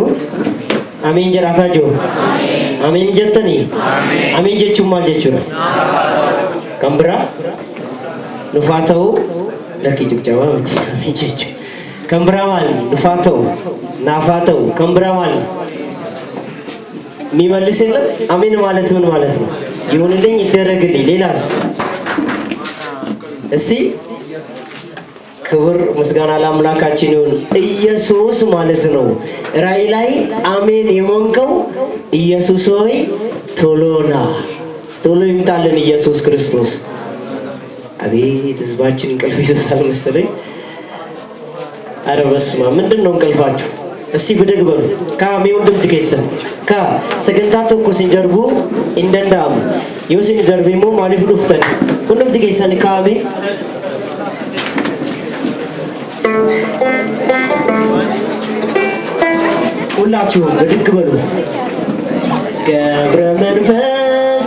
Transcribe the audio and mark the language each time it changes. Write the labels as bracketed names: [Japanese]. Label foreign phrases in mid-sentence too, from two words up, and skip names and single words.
[Oromo] Ameen jedhaa jiru. Ameen jettanii? Ameen jechuun maal jechuudha? Kan biraa dhufaa ta'uu lakkii jibjabaa miti. Ameen jechuudha. Kan biraa maal? Dhufaa ta'uu, naafaa ta'uu. Kan biraa maal? [Amharic] የሚመልስ የለም። አሜን ማለት ምን ማለት ነው? ይሁንልኝ ይደረግልኝ። ሌላስ? እስቲ ክብር ምስጋና ለአምላካችን ይሁን። ኢየሱስ ማለት ነው። ራእይ ላይ አሜን የሆንከው ኢየሱስ ሆይ ቶሎና ቶሎ ይምጣልን ኢየሱስ ክርስቶስ። አቤት ህዝባችን እንቅልፍ ይዞታል መሰለኝ። ኧረ በስመ አብ ምንድን ነው እንቅልፋችሁ? እስቲ ብድግ በሉ። ካሜ ወንድም ትከይሰን ካ ሰገንታ [Oromo] tokkosin darbu indandaamu yoo sin darbe immoo maaliif dhuftan hundum [Amharic] ትከይሰን ካሜ ሁላችሁም ብድግ በሉ። ገብረ መንፈስ